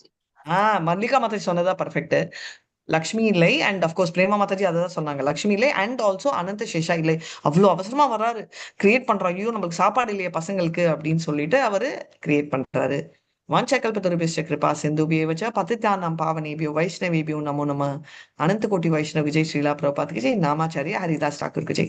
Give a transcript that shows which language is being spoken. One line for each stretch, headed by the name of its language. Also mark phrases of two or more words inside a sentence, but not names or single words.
Tamil: மல்லிகா மாதாஜி சொன்னதா பர்ஃபெக்ட். லக்ஷ்மி இல்லை,
English: and of course
Tamil: பிரேமா மாதாஜி அதான் சொன்னாங்க, லக்ஷ்மி இல்லை,
English: and also
Tamil: அனந்த சேஷா இல்லை. அவ்வளவு அவசரமா வர்றாரு, கிரியேட் பண்றாரு, ஐயோ நம்மளுக்கு சாப்பாடு இல்லையே பசங்களுக்கு அப்படின்னு சொல்லிட்டு அவரு கிரியேட் பண்றாரு.
Sanskrit: वाञ्छाकल्पतरुभ्यश्च कृपा सिन्धुभ्य एव च பतितानां पावनेभ्यो वैष्णवेभ्यो नमो नमः.
Hindi: अनंत कोटि वैष्णव विजय श्रीला प्रभुपाद की जय. नामाचार्य हरिदास ठाकुर की जय.